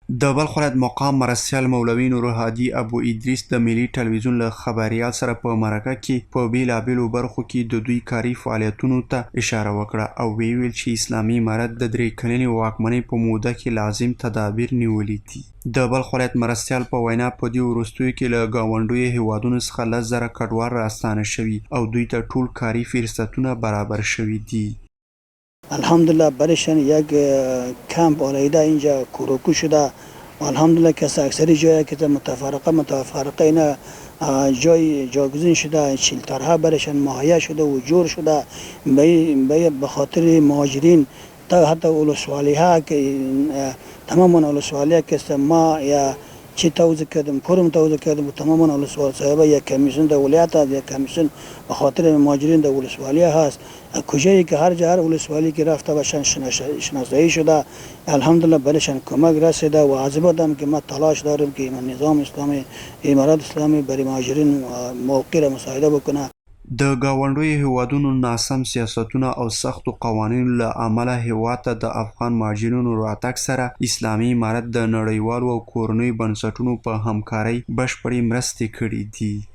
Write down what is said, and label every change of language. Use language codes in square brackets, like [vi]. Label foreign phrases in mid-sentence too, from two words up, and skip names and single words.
[ps] د بلخ ولایت مقام مرستیال مولوي نورالهادي ابو ادریس د ملي ټلویزیون له خبریال سره په مرکه کې په بیلابیلو برخو کې د دوی کاري فعالیتونو ته اشاره وکړه او ویل چې اسلامي امارت د 3 کلنې واکمنۍ په موده کې لازم تدابیر نیولي دي. د بلخ ولایت مرستیال په وینا په دې وروستیو کې له ګاونډیو هیوادونو څخه 10,000 کډوال راستانه شوي او دوی ته ټول کاري فرصتونه برابر شوي دي. [fa] الحمدلله برشن یک کمپ آلایده اینجا کوروکو شده و الحمدلله که اکثری جایی که متفرقه اینا جای جاگزین شده، شیلترها برشن مهیا شده و جور شده به خاطر مهاجرین تا حتی ولسوالی ها که تماما ولسوالی ها که ما یا چی توضیح کردم کرم توضیح کردم و تماما ولسوالی صاحبه یک کمیسیون در ولایت هست، یک کمیسیون به خاطر مهاجرین در ولسوالی هست. کجایی که هر جا هر ولسوالی که رفته باشن شناسایی شده الحمدلله برشان کمک رسیده و عزیزم که ما تلاش داریم که نظام اسلامی امارات اسلامی برای مهاجرین موقع را مساعده بکنه. [ps] د ګاونډیو هیوادونو ناسم سیاستونه او سختو قوانینو له امله هیواد ته د افغان مهاجرینو راتګ سره اسلامي امارت د نړیوالو او کورنیو بنسټونو په همکارۍ بشپړې مرستې کړې دي.